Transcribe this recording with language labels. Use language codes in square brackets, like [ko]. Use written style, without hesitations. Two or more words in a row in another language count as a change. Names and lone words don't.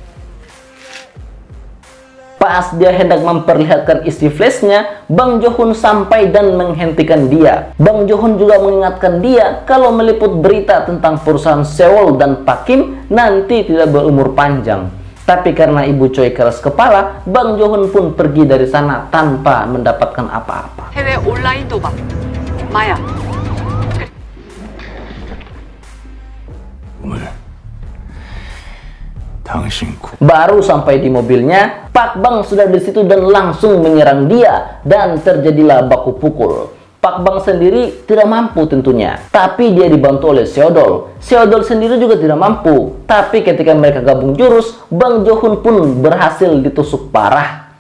[id] Pas dia hendak memperlihatkan isi flashnya, Bang Jo-hoon sampai dan menghentikan dia. Bang Jo-hoon juga mengingatkan dia kalau meliput berita tentang perusahaan Sewol dan Pak Kim nanti tidak berumur panjang. Tapi karena Ibu Choi keras kepala, Bang Jo-hoon pun pergi dari sana tanpa mendapatkan apa-apa. [ko] 해외 온라인 도박, 마약. 오늘 당신 [id] Baru sampai di mobilnya, Pak Bang sudah di situ dan langsung menyerang dia dan terjadilah baku pukul. Pak Bang sendiri tidak mampu tentunya, tapi dia dibantu oleh Seodol. Seodol sendiri juga tidak mampu, tapi ketika mereka gabung jurus, Bang Jo-hoon pun berhasil ditusuk parah.